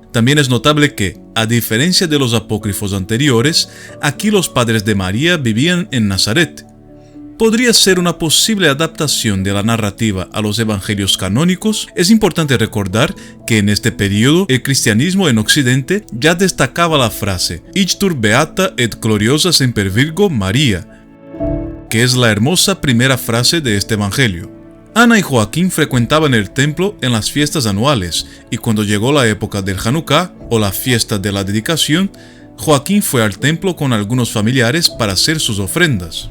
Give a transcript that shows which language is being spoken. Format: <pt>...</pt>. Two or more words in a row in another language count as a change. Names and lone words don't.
<es>También es notable que, a diferencia de los apócrifos anteriores, aquí los padres de María vivían en Nazaret. ¿Podría ser una posible adaptación de la narrativa a los evangelios canónicos? Es importante recordar que en este periodo el cristianismo en Occidente ya destacaba la frase</es> <la>«Ictur beata et gloriosa semper Virgo María»,</la> <es>que es la hermosa primera frase de este evangelio. Ana y Joaquín frecuentaban el templo en las fiestas anuales y cuando llegó la época del Hanukkah o la fiesta de la dedicación, Joaquín fue al templo con algunos familiares para hacer sus ofrendas.</es>